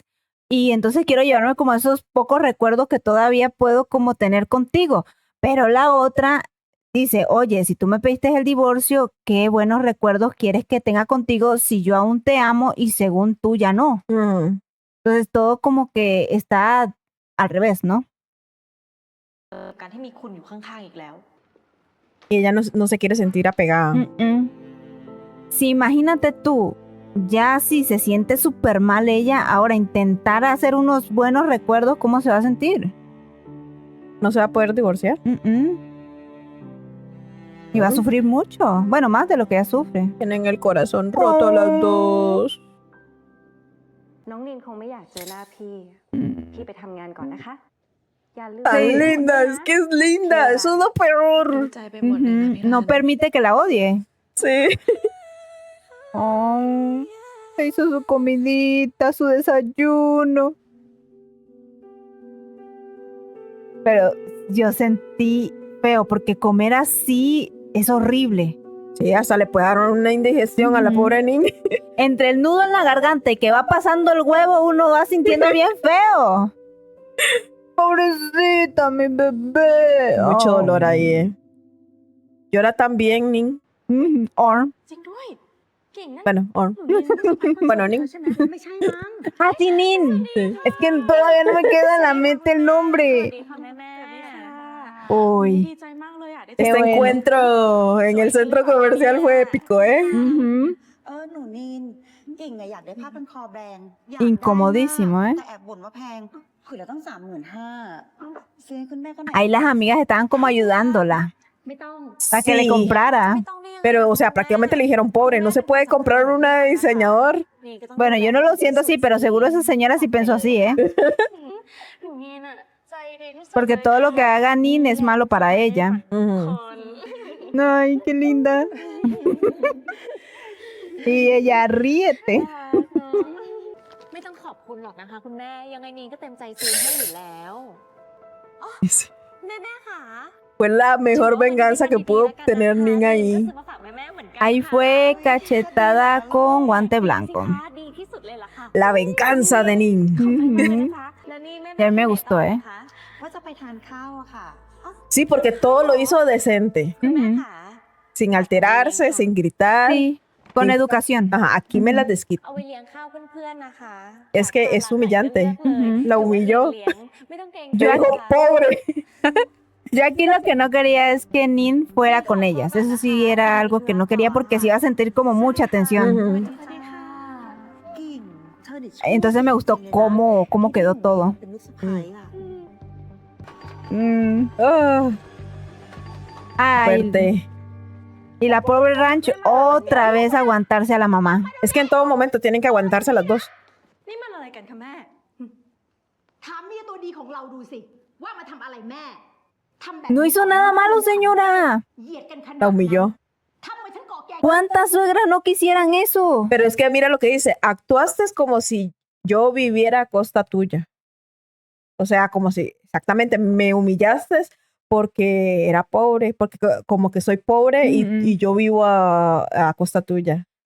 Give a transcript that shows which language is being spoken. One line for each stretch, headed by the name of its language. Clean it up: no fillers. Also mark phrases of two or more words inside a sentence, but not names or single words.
Spanish: Y entonces quiero llevarme como esos pocos recuerdos que todavía puedo como tener contigo. Pero la otra dice, oye, si tú me pediste el divorcio, qué buenos recuerdos quieres que tenga contigo si yo aún te amo y según tú ya no. Entonces todo como que está al revés, ¿no?
Thai: การที่มีคุณอยู่ข้างๆอีกแล้ว
Spanish: Y ella no se quiere sentir apegada. Si imagínate tú, ya si se siente súper mal ella, ahora intentar hacer unos buenos recuerdos, ¿cómo se va a sentir? ¿No se va a poder divorciar? Y va a sufrir mucho. Bueno, más de lo que ella sufre. Tienen el corazón roto las dos.
Thai: น้องนินคงไม่อยากเจอหน้าพี่ไปทำงานก่อนนะคะ
Spanish: Tan linda, es que es linda, eso es lo peor. No permite que la odie. Sí. Oh, se hizo su comidita, su desayuno. Pero yo sentí feo porque comer así es horrible. Sí, hasta le puede dar una indigestión a la pobre niña. Entre el nudo en la garganta y que va pasando el huevo, uno va sintiendo bien feo. Pobrecita, mi bebé. Mucho dolor ahí, Llora también, Nin. Orm.
Thai: จริงด้วยเก่งนั่น
Spanish: Bueno, Orm. Bueno, Nin.
Thai: ไม่ใช่มั้ง
Spanish: Ah, sí, Nin. Es que todavía no me queda en la mente el nombre.
Thai: ค่ะแม่
Spanish: Uy.
Thai: ดีใจมากเลยอ่ะ
Spanish: Este encuentro en el centro comercial fue épico, ¿eh?
Thai: หนูนินกิ่งอยากได้ผ้าพันคอแบรนด์
Spanish: Incomodísimo, ¿eh?
Thai: แต่แอบบ่นว่าแพงผืนละตั้ง 35,000ซื้อให้คุณแม่ก็ไหน
Spanish: Ahí las amigas estaban como ayudándola
Thai: ไม่ต้อง
Spanish: para que le Sí. comprara.
Thai: ไม่ต้องเรียก
Spanish: Pero, o sea, prácticamente le dijeron, pobre, no se puede comprar una de diseñador. Bueno, yo no lo siento así, pero seguro esa señora sí pensó así, ¿eh?
Thai: หนูนินอ่ะใจดีที่สุด
Spanish: Porque todo lo que haga Nin es malo para ella.
Thai: คน
Spanish: Ay, qué linda. Y ella ríete.
Thai: ไม่ต้องขอบคุณหรอกนะคะคุณแม่ยังไงนีนก็เต็มใจซื้อให้อยู่แล้วแม่ค่ะ
Spanish: Fue la mejor venganza que pudo tener Nin ahí. Ahí fue cachetada con guante blanco. La venganza de Nin. Y a mí me gustó, ¿eh?
Thai: ว่าจะไปทานข้าวอะค่ะ
Spanish: Sí, porque todo lo hizo decente. Sin alterarse, sin gritar. Sí, con educación. Ajá, aquí me la desquitó.
Thai: เอาไว้เลี้ยงข้าวเพื่อนๆนะคะ
Spanish: Es que es humillante. La humilló.
Thai: ไม่ต้องเกรง
Spanish: Yo digo, pobre. Yo aquí lo que no quería es que Nin fuera con ellas. Eso sí era algo que no quería porque se iba a sentir como mucha tensión.
Thai: กิ่งเธอนี่
Spanish: Entonces me gustó cómo quedó todo.
Thai: เป็นลูกสะใภ้อะ
Spanish: Ah, Ay, fuerte. y la pobre Ranch otra vez aguantarse a la mamá. Es que en todo momento tienen que aguantarse las dos.
Thai: นี่มันอะไรกันคะแม่ ถามเมียตัวดีของเราดูสิ ว่ามาทำอะไรแม่ทำแบบ
Spanish: No hizo nada malo, señora.
Thai: เหยียดกันขนาด
Spanish: La humilló.
Thai: ทำไปทั้งเกาะแก่
Spanish: ¿Cuántas suegras no quisieran eso? Pero es que mira lo que dice. Actuaste como si yo viviera a costa tuya. O sea, como si exactamente me humillaste porque era pobre, porque como que soy pobre y yo vivo a costa tuya.